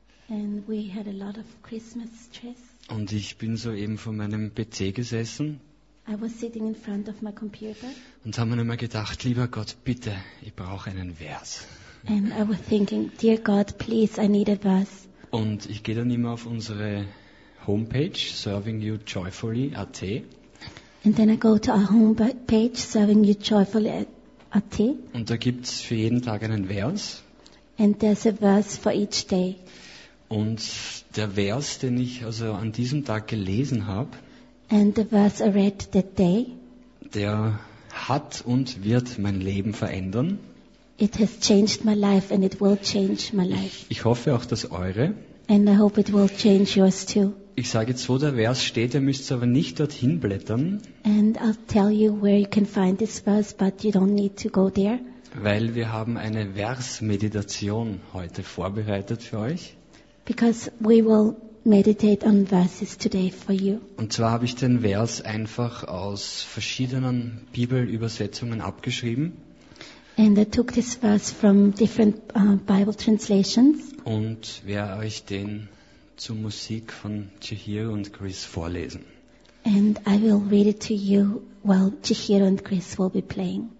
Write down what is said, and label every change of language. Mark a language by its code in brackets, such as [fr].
[en] And we had a lot of Christmas stress. [de] Und ich bin so eben vor meinem PC gesessen. [en] I was sitting in front of my computer. [de] Und habe mir immer gedacht, lieber Gott, bitte, ich brauche einen Vers. [en] And I was thinking, dear God, please, I need a verse. [de] Und ich gehe dann immer auf unsere Homepage, servingyoujoyfully.at. [en] And then I go to our homepage, servingyoujoyfully.at. [de] Und da gibt es für jeden Tag einen Vers. [en] And there's a verse for each day. [de] Und der Vers, den ich also an diesem Tag gelesen habe, [en] and the verse I read that day, [de] der hat und wird mein Leben verändern. [en] It has changed my life and it will change my life. [de] Ich hoffe auch, dass eure. [en] And I hope it will change yours too. [de] Ich sage jetzt, wo der Vers steht, ihr müsst aber nicht dorthin blättern. [en] And I'll tell you where you can find this verse, but you don't need to go there. [de] Weil wir haben eine Versmeditation heute vorbereitet für euch. [en] Because we will meditate on verses today for you. [de] Und zwar habe ich den Vers einfach aus verschiedenen Bibelübersetzungen abgeschrieben. [en] And I took this verse from different Bible translations. [de] Und werde euch den zur Musik von Chihiro und Chris vorlesen. [en] And I will read it to you while Chihiro and Chris will be playing.